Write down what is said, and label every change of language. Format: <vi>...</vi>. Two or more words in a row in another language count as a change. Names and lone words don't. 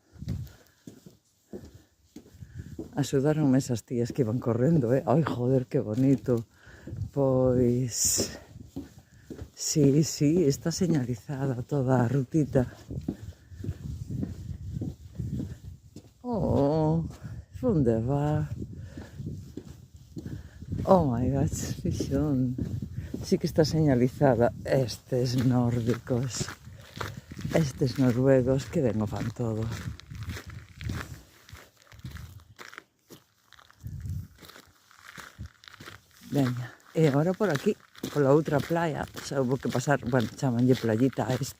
<gl>Axudáronme esas tías que iban correndo, Ai, joder, que bonito. Pois... Sí, está señalizada toda a rutita. Oh, onde va?</gl> <en>Oh my God,</en> <gl>fixón. Sí que está señalizada. Estes nórdicos, estes noruegos, que ben o fan todo. Veña, e agora por aquí, pola outra playa, xa houve que pasar, bueno, chamanlle playita a isto.</gl>